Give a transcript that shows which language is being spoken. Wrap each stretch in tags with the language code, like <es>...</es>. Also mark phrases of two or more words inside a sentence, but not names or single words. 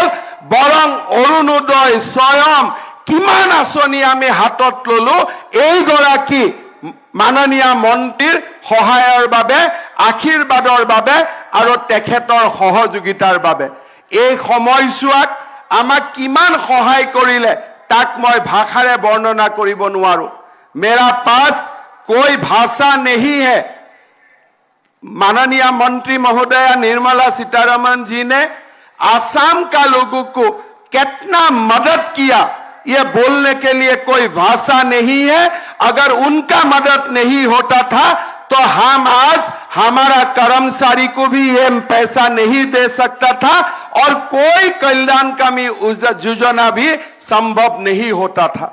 <as>বৰং অৰুণোদয়, স্বয়ং কিমান আঁচনি আমি হাতত ললো এইগৰাকী মাননীয় মন্ত্ৰীৰ সহায়ৰ বাবে, আশীৰ্বাদৰ বাবে আৰু তেখেতৰ সহযোগিতাৰ বাবে। এই সময়ছোৱাত আমাক কিমান সহায় কৰিলে তাক মই ভাষাৰে বৰ্ণনা কৰিব নোৱাৰো।</as> <hi>मेरा पास कोई भाषा नहीं है। माननीय मंत्री महोदया निर्मला सीतारमण जी ने आसाम का लोगों को कितना मदद किया, ये बोलने के लिए कोई भाषा नहीं है। अगर उनका मदद नहीं होता था तो हम आज हमारा कर्मचारी को भी ये पैसा नहीं दे सकता था और कोई कल्याणकामी योजना भी संभव नहीं होता था।</hi>